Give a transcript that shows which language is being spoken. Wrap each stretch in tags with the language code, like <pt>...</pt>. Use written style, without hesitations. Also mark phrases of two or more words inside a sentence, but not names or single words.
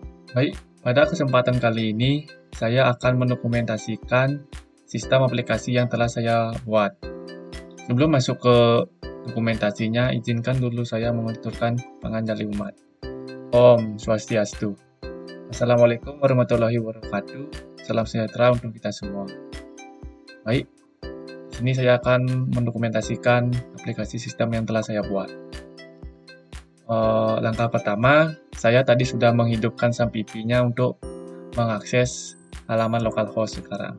<id>Baik, pada kesempatan kali ini saya akan mendokumentasikan sistem aplikasi yang telah saya buat. Sebelum masuk ke dokumentasinya, izinkan dulu saya mengaturkan penganjali umat.</id> <ban>Om Swastiastu.</ban> <ar>السلام عليكم ورحمة الله وبركاته.</ar> <id>Salam sejahtera untuk kita semua. Baik, di sini saya akan mendokumentasikan aplikasi sistem yang telah saya buat. Langkah pertama, saya tadi sudah menghidupkan SAMPP-nya untuk mengakses halaman localhost sekarang.</id>